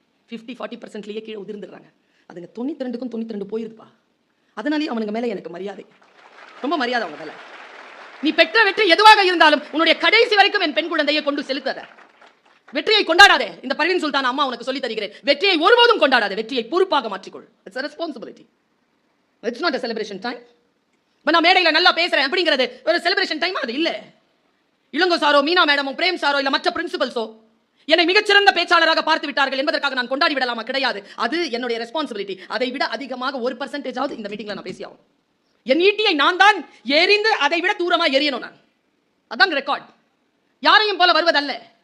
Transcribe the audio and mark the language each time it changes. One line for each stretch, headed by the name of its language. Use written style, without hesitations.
Tamil: 50-40%லேயே கீழே உதிர்ந்துடுறாங்க. அதுங்க 92க்கும் 92 போயிருதுப்பா. அதனாலேயே அவனுங்க மேலே எனக்கு மரியாதை, ரொம்ப மரியாதை அவங்க மேலே. நீ பெற்ற வெற்றி எதுவாக இருந்தாலும் உன்னுடைய கடைசி வரைக்கும் என் பெண் குழந்தையை கொண்டு செலுத்தாத. வெற்றியை கொண்டாடாதே. இந்த பர்வீன் சுல்தான் அம்மா உனக்கு சொல்லி தருகிறேன், வெற்றியை ஒருபோதும் கொண்டாடாதே, வெற்றியை பொறுப்பாக மாற்றிக்கொள்.
English: It's a responsibility. It's not a celebration time.
Tamil: நான் மேடையில நல்லா பேசுறேன் அப்படிங்கிறது ஒரு செலிப்ரேஷன் டைம் அது இல்ல. Ilango sorrow, Meena மேடமும், frame sorrow, இல்ல மற்ற பிரின்சிபல்ஸோ என்னை மிகச்சிறந்த பேச்சாளராக பார்த்து விட்டார்கள் என்பதற்காக நான் கொண்டாடி விடலாமா? கிடையாது. அது என்னுடைய ரெஸ்பான்சிபிலிட்டி. அதை விட அதிகமாக 1% இந்த மீட்டிங்ல நான் பேசியாகும். என் ஈட்டியை நான் தான் எரிந்து அதை விட தூரமா எரியணும். நான் அதான் ரெக்கார்ட். யாரையும் போல வருவதல்ல.